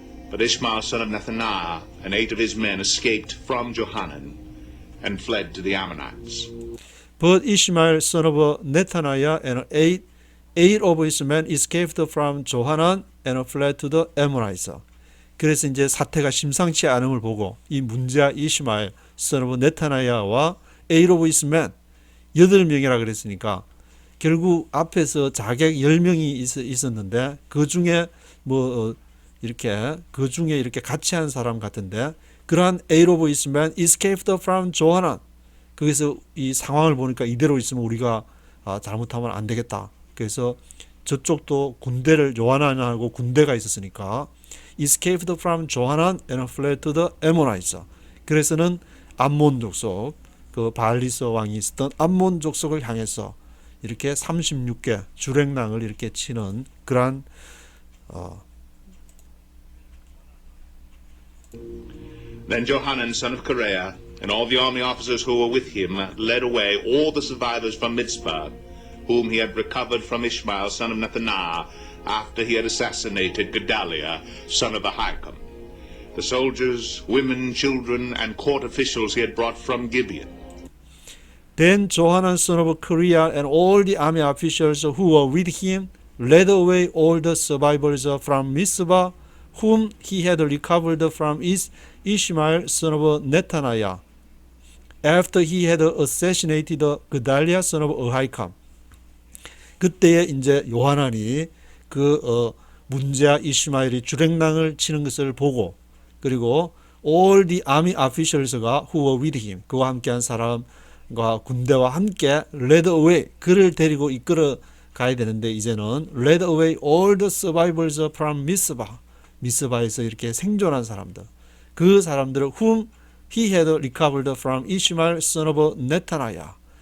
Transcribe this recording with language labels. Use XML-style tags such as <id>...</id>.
<en>But Ishmael son of Nethaniah and 8 of his men escaped from Johanan and fled to the Ammonites. But Ishmael son of Nethaniah and eight of his men escaped from Johanan and fled to the Ammonites.</en> <ko>그래서 이제 사태가 심상치 않음을 보고 이 문제아 이시마엘 son of 네타나야와 eight of his men 8명이라 그랬으니까 결국 앞에서 자객 10명이 있었는데 그 중에 뭐 이렇게 그 중에 이렇게 같이 한 사람 같은데 그러한 eight of his men escaped from Johanan 거기서 이 상황을 보니까 이대로 있으면 우리가 잘못하면 안 되겠다. 그래서 저쪽도 군대를 요하난하고 군대가 있었으니까 escaped from Johanan and fled to the Ammonites. 그래서는 암몬 족속 그 바알리스 왕이 있었던 암몬 족속을 향해서 이렇게 36개 주랭랑을 이렇게 치는 그러한</ko> <en>Then Johanan son of Kareah and all the army officers who were with him led away all the survivors from Mizpah, whom he had recovered from Ishmael son of Nethaniah, after he had assassinated Gedaliah son of Ahikam. The soldiers, women, children, and court officials he had brought from Gibeon. Then Johanan son of Kareah and all the army officials who were with him led away all the survivors from Mizpah, whom he had recovered from Ishmael son of Nethaniah, after he had assassinated Gedaliah son of Ahikam.</en> <ko>그때에 이제 요하난이 그 문제아 이시마엘이 주랭랑을 치는 것을 보고 그리고 all the army officials 가 who were with him 그와 함께한 사람과 군대와 함께 led away 그를 데리고 이끌어 가야 되는데 이제는 led away all the survivors from Mizpah 미스바에서 이렇게 생존한 사람들 그 사람들을 whom he had recovered from Ishmael son of Nethaniah</ko>